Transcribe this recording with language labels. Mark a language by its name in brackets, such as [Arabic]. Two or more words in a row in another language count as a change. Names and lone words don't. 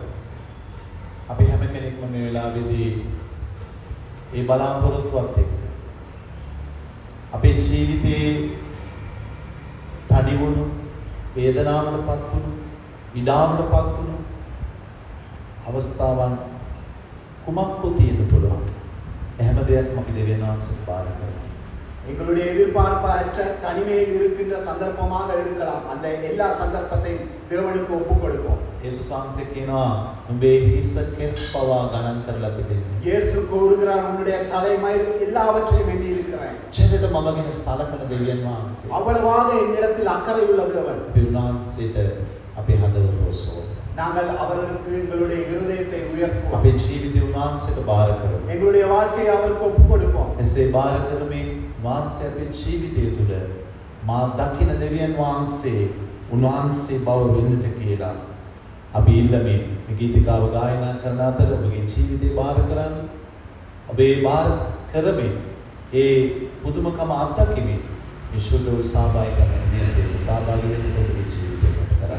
[Sinhala] අපි හැම කෙනෙක්ම මේ වෙලාවේදී ඒ බලාපොරොත්තුවත් එක්ක අපේ ජීවිතයේ තනි වුණු වේදනාවටපත් වුණු විඩාවටපත් වුණු අවස්ථාවන් කුමක්ද තියෙන්න පුළුවන්. එහෙම දෙයක් අපි දෙවියන් වහන්සේට බාර කරනවා. [Tamil] எங்களுடைய எதிர்பார்ப்பற்ற தனிமையில் இருக்கின்ற சந்தர்ப்பமாக இருக்கலாம். அந்த எல்லா சந்தர்ப்பத்தையும் தேவனுக்கு ஒப்புக் கொடுப்போம். [Sinhala] යේසුස් වහන්සේ කියනවා උඹේ හිස කෙස් පවා ගණන් කරලා තිබෙන්නේ. [Tamil] இயேசு கூறுகிறார் உன்னுடைய தலைமை எல்லாவற்றையும் எண்ணி இருக்கிறேன். [Sinhala] චරිත මම ගැන සලකන දෙවියන් වහන්සේ. [Tamil] அவ்வளவாக என்னிடத்தில் அக்கறை உள்ள தேவன். [Sinhala] අපි උන්වහන්සේට අපේ හදවත ඔසවමු. [Tamil] நாங்கள் அவர்களுக்கு எங்களுடைய இருதயத்தை உயர்த்துவோம். [Sinhala] අපේ ජීවිතය උන්වහන්සේට බාර කරමු. [Tamil] எங்களுடைய வாழ்க்கையை அவருக்கு ஒப்புக் கொடுப்போம். [Sinhala] එසේ බාර කරමින් උන්වහන්සේ අපේ ජීවිතය තුළ මා දකින දෙවියන් වහන්සේ උන්වහන්සේ බව වෙන්නට කියලා අපි ඉල්ලමින් මේ ගීතිකාව ගායනා කරන අතර ඔබගේ ජීවිතේ බාර කරන්න. ඔබේ බාර කරමින් ඒ පුදුමකම අත්දැකීමෙන් මේ ශුද්ධ වූ සහභාගීකම දේශේ සහභාගී වෙන්න ඔබගේ ජීවිතේ ගත කරන්න.